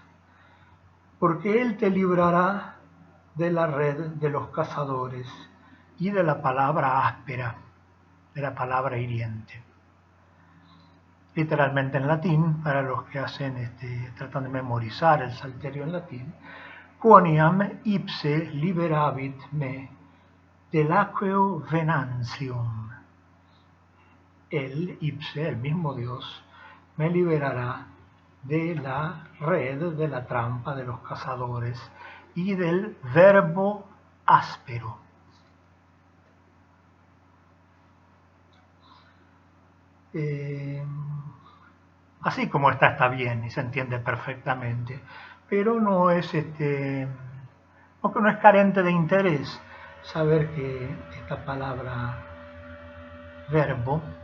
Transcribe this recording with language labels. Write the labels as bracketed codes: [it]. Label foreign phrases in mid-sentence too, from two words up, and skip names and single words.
[es] Porque Él te librará de la red de los cazadores y de la palabra áspera, de la palabra hiriente. Literalmente en latín, para los que tratan de memorizar el Salterio en latín, [la] quoniam ipse liberavit me delaqueo venantium. [es] El ipse, el mismo Dios, me liberará de la red, de la trampa de los cazadores y del verbo áspero. Así como está bien y se entiende perfectamente, pero no es porque no es carente de interés saber que esta palabra verbo